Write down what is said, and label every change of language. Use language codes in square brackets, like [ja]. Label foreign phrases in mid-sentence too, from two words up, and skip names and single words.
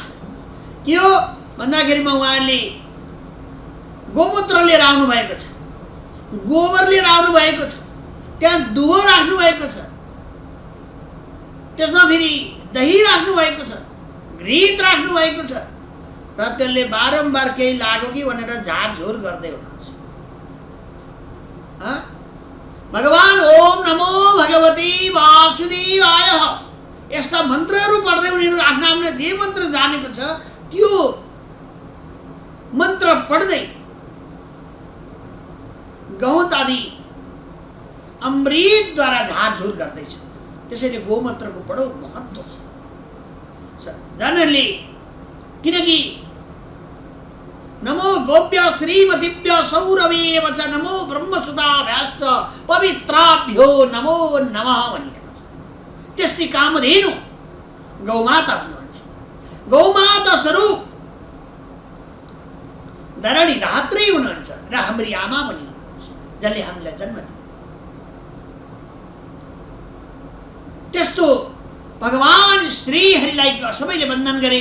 [ne] के हो भन्दाखेरिमा उहाँहरूले गोमूत्र लिएर आउनु भएको छ, गोबर लिएर आउनु भएको छ, त्यहाँ दुबो राख्नु भएको छ, त्यसमा फेरि दही राख्नु भएको छ, घृत राख्नु भएको छ र त्यसले बारम्बार केही लाग्यो कि भनेर झारझुर गर्दै हुनुहुन्छ। भगवान [sa] ओम नमो भगवती वासुदेवाय [ne] यस्ता मन्त्रहरू पढ्दै उनीहरू आफ्नो आफ्नो जे मन्त्र जानेको छ त्यो मन्त्र पढ्दै गहुँत आदि अमृतद्वारा झारझुर गर्दैछ। त्यसैले गोमूत्रको बडो महत्त्व छ जनले, किनकि [sa] नमो गोप्य श्रीमतीभ्य सौरभेव च नमो ब्रह्मसुताभ्याश्च पवित्राभ्यो नमो नमः [ne] भनिएको छ। त्यस्तै कामधेनु गौमाता हुनुहुन्छ। गौमाता स्वरूप धरणी धात्री हुनुहुन्छ र हाम्री आमा पनि हुनुहुन्छ, जसले हामीलाई जन्म दिनु। त्यस्तो भगवान श्रीहरिलाई सबैले वन्दन गरे।